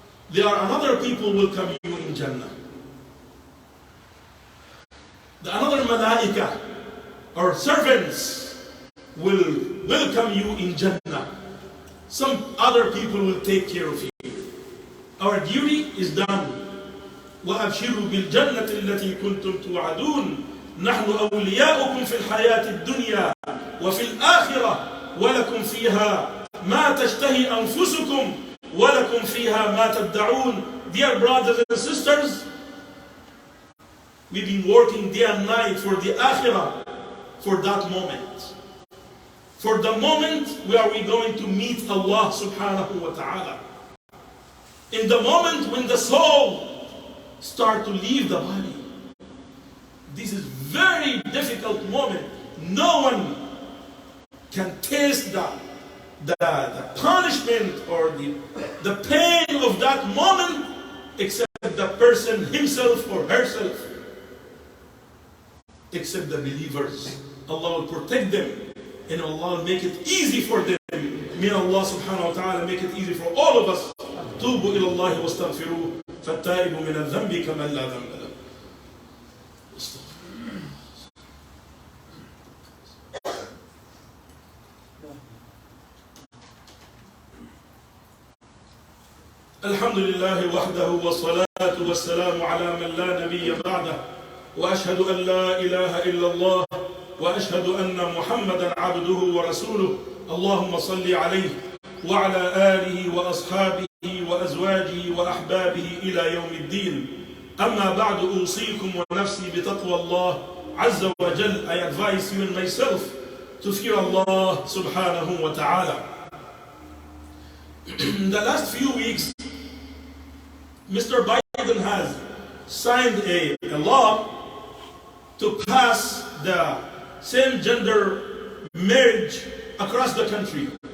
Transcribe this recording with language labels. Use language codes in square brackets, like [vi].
[en] There are another people will come you in Jannah. The another malaika or servants will welcome you in Jannah. Some other people will take care of you. Our duty is done. [ar] وَأَبْشِرُوا بِالْجَنَّةِ الَّتِي كُنْتُمْ تُوعَدُونَ نحن أولياؤكم في الحياة الدنيا وفي الآخرة ولكم فيها ما تشتهي أنفسكم ولكم فيها ما تدعون. [en] Dear brothers and sisters, we've been working day and night for the Akhirah, for that moment. For the moment where we're going to meet Allah subhanahu wa ta'ala. In the moment when the soul starts to leave the body. This is very difficult moment. No one can taste the punishment or the pain of that moment except the person himself or herself. Except the believers. Allah will protect them and Allah will make it easy for them. May Allah subhanahu wa ta'ala make it easy for all of us. [ar] توبوا إلى الله واستغفروه فالتائب من الذنب كمن لا ذنب له. الحمد لله وحده والصلاة والسلام على من لا نبي بعده وأشهد أن لا إله إلا الله وأشهد أن محمدا عبده ورسوله اللهم صل عليه وعلى آله وأصحابه وأزواجه وأحبابه إلى يوم الدين. أما بعد أوصيكم ونفسي بتقوى الله عز وجل. [en] I advise you and myself to fear Allah subhanahu wa ta'ala. In the last few weeks, Mr. Biden has signed a law to pass the same-gender marriage across the country.